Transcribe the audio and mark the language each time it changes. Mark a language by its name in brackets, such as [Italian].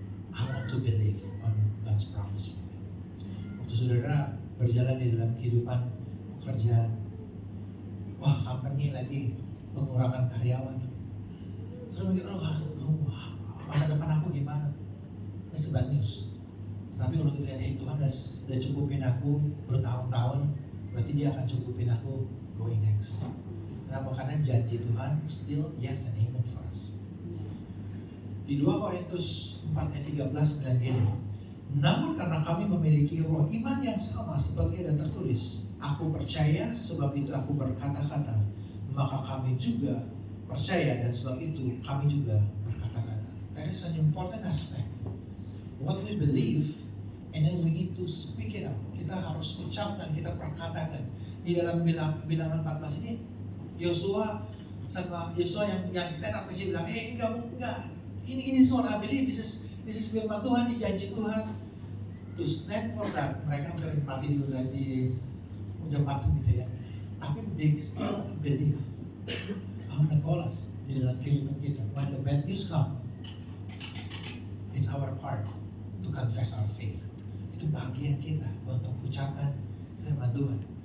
[English] I want to believe on God's promise. [Indonesian] Waktu saudara berjalan di dalam kehidupan pekerjaan, wah company lagi pengurangan karyawan, saudara mikir, masa depan aku gimana? Ini [English] bad news. [Indonesian] Tapi kalau kita lihat, Tuhan udah cukupin aku bertahun-tahun, berarti dia akan cukupin aku [English] going next. [Indonesian] Kenapa? Karena janji Tuhan [English] still yes and amen for us. [Indonesian] Di 2 Korintus 4 ayat 13 bilang gini, namun karena kami memiliki roh iman yang sama seperti ada tertulis, aku percaya sebab itu aku berkata-kata, maka kami juga percaya dan sebab itu kami juga berkata-kata. [English] That is an important aspect. What we believe, and then we need to speak it out. [Indonesian] Kita harus ucapkan, kita perkatakan. Di dalam bilangan 14 ini, Yosua yang [English] stand up [Indonesian] aja bilang, enggak, ini [English] what I believe, this is [Indonesian] firman Tuhan, di janji Tuhan. [English] To stand for that, [Indonesian] mereka hampir mati di ujung batu gitu ya. Tapi [English] they still believe. I want to call us [Indonesian] di dalam kehidupan kita. [English] When the bad news come, it's our part to confess our faith. [Indonesian] Itu bagian kita untuk ucapkan firman Tuhan.